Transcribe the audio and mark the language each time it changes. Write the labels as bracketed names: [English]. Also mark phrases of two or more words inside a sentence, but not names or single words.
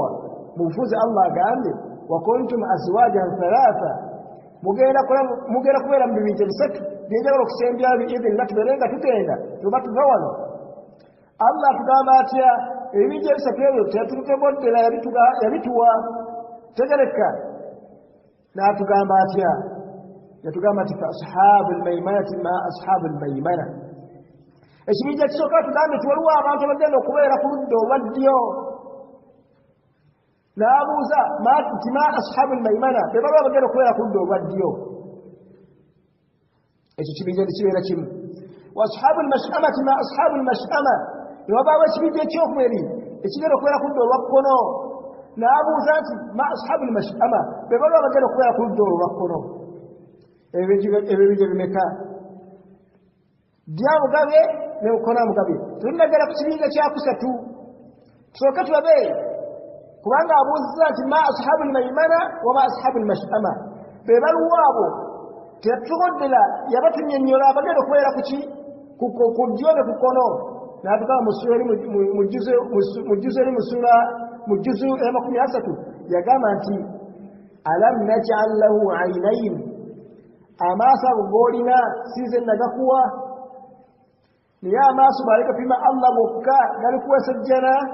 [Ganda] mu bufuzi Allah agambye [Arabic] وكنتم أزواجا ثلاثة [Ganda] mugenda kubeera mu bibinja bisatu byenjagala okusembya biidhinillah tubeerenga tutenda tuba tuva wano Allah atugamba atya ebibinja bisatu ebyo tetuteboddera yabituwa tegereka n'atugamba atya yatugamba ati [Arabic] فأصحاب الميمنة ما أصحاب الميمنة [Ganda] ekibinja kisooka tugambe ti waliwo abantu abagenda okubeera ku ludda olwa ddyo n'abuuza nti [Arabic] ما أصحاب الميمنة [Ganda] be baliwo abagenda okubeera ku ludda olwa ddyo ekyo kibinja tekibeera kimu [Arabic] وأصحاب المشأمة ما أصحاب المشأمة [Ganda] ne wabaawo ekibinja ekyokubiri ekigenda okubeera ku ludda olwa kkono n'abuuza nti [Arabic] ما أصحاب المشأمة [Ganda] be baliwo abagenda okubeera ku ludda olwa kkono ebibinja bimeka dya mugabe ne mukono mugabe tulinagera ku kibinja kyakusatu tusooke tulabe kubanga abuuziza nti [Arabic] ما أصحاب الميمنة وما أصحاب المشأمة [Ganda] be baliwo abo tetugoddera yabatunyonnyola abagenda okubeera kuki ku ddyo ne ku kkono n'atugamba mu juzu 30 yagamba nti [Arabic] ألم نجعل له عينين [Ganda] amaaso ago g'olina siize nagakuwa naye amaaso baalikapima Allah bokka galikuwesejjana